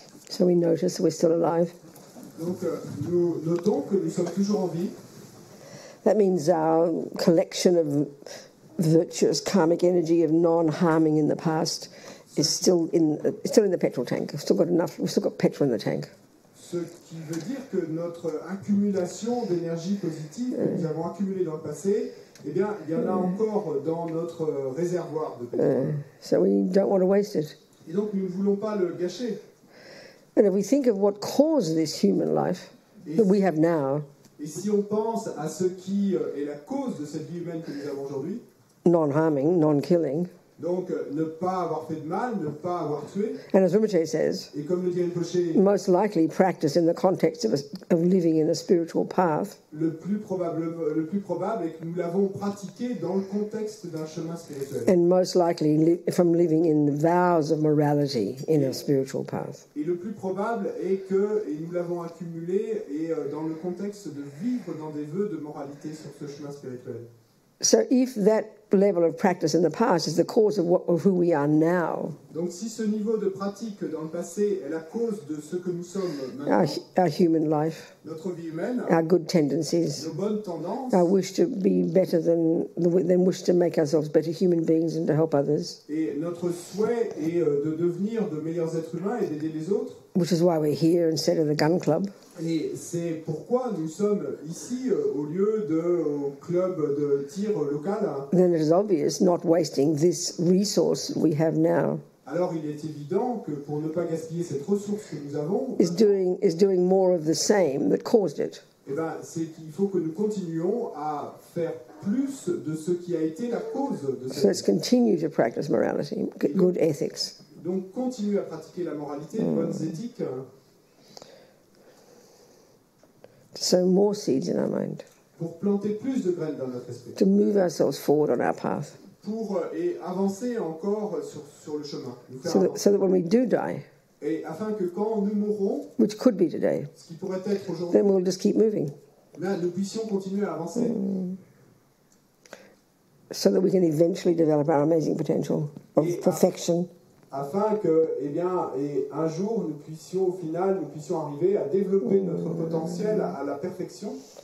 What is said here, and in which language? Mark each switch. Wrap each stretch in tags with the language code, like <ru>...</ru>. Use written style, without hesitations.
<en>So we notice we're still alive.</en> <fr>Donc, nous notons que nous sommes toujours en vie.</fr> <en>That means our collection of virtuous karmic energy of non-harming in the past is still in the petrol tank. We've still got petrol in the tank.</en> <fr>Ce qui veut dire que notre accumulation d'énergie positive que nous avons accumulée dans le passé, eh bien, il y en a encore dans notre réservoir de pétrole.</fr> <en>So we don't want to waste it.</en> <fr>Et donc, nous ne voulons pas le gâcher.</fr> <en>And if we think of what caused this human life that we have now,</en> <fr>et si on pense à ce qui est la cause de cette vie humaine que nous avons aujourd'hui,</fr> <en>non-harming, non-killing,</en> <fr>donc ne pas avoir fait de mal, ne pas avoir tué,</fr> <en>and as Rinpoche says,</en> <fr>et comme le dit Rinpoche,</fr> <en>most likely practice in the context of living in a spiritual path,</en> <fr>le plus probable est que nous l'avons pratiqué dans le contexte d'un chemin spirituel.</fr> <en>and most likely from living in the vows of morality in a spiritual path.</en> <fr>Et le plus probable est que nous l'avons accumulé et dans le contexte de vivre dans des vœux de moralité sur ce chemin spirituel.</fr> <en>So if that level of practice in the past is the cause of who we are now,</en> <fr>donc si ce niveau de pratique dans le passé est la cause de ce que nous sommes maintenant,</fr> <en>our human life,</en> <fr>notre vie humaine,</fr> <en>our good tendencies,</en> <fr>nos bonnes tendances,</fr> <en>our wish to be better than wish to make ourselves better human beings and to help others,</en> <fr>et notre souhait est de devenir de meilleurs êtres humains et d'aider les autres,</fr> <en>which is why we're here instead of the gun club.</en> <fr>Et c'est pourquoi nous sommes ici au lieu au club de tir local.</fr> <en>Then it is obvious not wasting this resource we have now.</en> <fr>Alors il est évident que pour ne pas gaspiller cette ressource que nous avons,</fr> <en>is doing more of the same that caused it.</en> <fr>Eh ben, c'est qu'il faut que nous continuions à faire plus de ce qui a été la cause de cette.</fr> <en>So let's continue to practice morality, good ethics.</en> <fr>Donc continuer à pratiquer la moralité, les bonnes éthiques.</fr> <en>To sow more seeds in our mind.</en> <fr>Pour planter plus de graines dans notre esprit.</fr> <en>To move ourselves forward on our path.</en> <fr>Pour avancer encore sur le chemin.</fr> <en>So that when we do die,</en> <fr>et afin que quand nous mourrons,</fr> <en>which could be today,</en> <fr>ce qui pourrait être aujourd'hui,</fr> <en>then we'll just keep moving.</en> <fr>Nous puissions continuer à avancer.</fr> <en>So that we can eventually develop our amazing potential of perfection.</en> <fr>Afin que, un jour, nous puissions arriver à développer notre potentiel à la perfection.</fr>